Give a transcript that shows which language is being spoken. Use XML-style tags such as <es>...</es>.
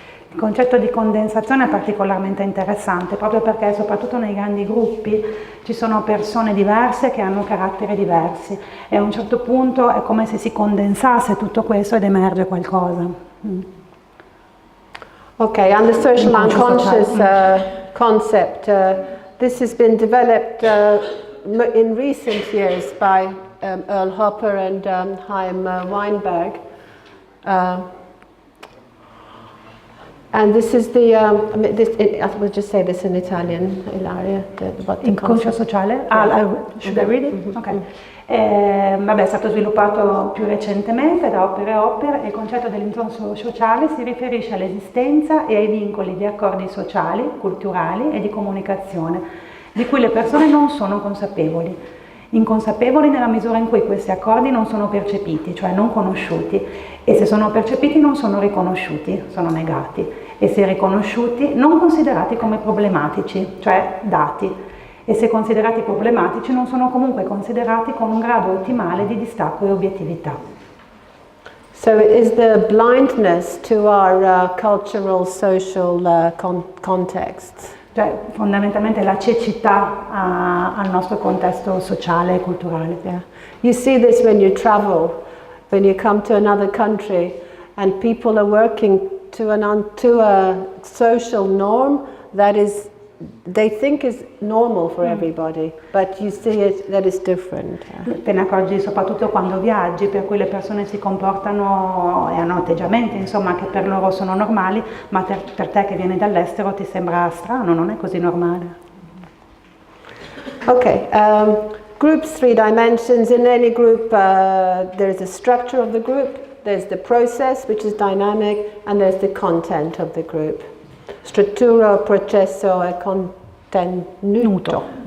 <it>Il concetto di condensazione è particolarmente interessante proprio perché soprattutto nei grandi gruppi ci sono persone diverse che hanno caratteri diversi e a un certo punto è come se si condensasse tutto questo ed emerge qualcosa.</it> <en>Okay, and the social unconscious concept, this has been developed in recent years by Earl Hopper and Chaim Weinberg. And this is the, I will just say this in Italian, Ilaria, what the Inconscio sociale? Should I read it? Mm-hmm.</en> <it>Ok. Vabbè, è stato sviluppato più recentemente da Hopper e Hopper e il concetto dell'inconscio sociale si riferisce all'esistenza e ai vincoli di accordi sociali, culturali e di comunicazione, di cui le persone non sono consapevoli. Inconsapevoli nella misura in cui questi accordi non sono percepiti, cioè non conosciuti, e se sono percepiti non sono riconosciuti, sono negati, e se riconosciuti non considerati come problematici, cioè dati, e se considerati problematici non sono comunque considerati con un grado ottimale di distacco e obiettività.</it> <en>So it is the blindness to our cultural, social contexts.</en> <it>Cioè fondamentalmente la cecità al nostro contesto sociale e culturale.</it> <en>Yeah. You see this when you travel, when you come to another country and people are working to a social norm that is, they think is normal for everybody, but you see it that is different.</en> <it>Te ne accorgi soprattutto quando viaggi, per cui le persone si comportano e hanno atteggiamenti, insomma, che per loro sono normali, ma per te che vieni dall'estero ti sembra strano, non è così normale.</it> <en>Okay, groups, 3 dimensions. In any group there is a structure of the group, there's the process which is dynamic, and there's the content of the group.</en> <it>Struttura, processo e contenuto.</it>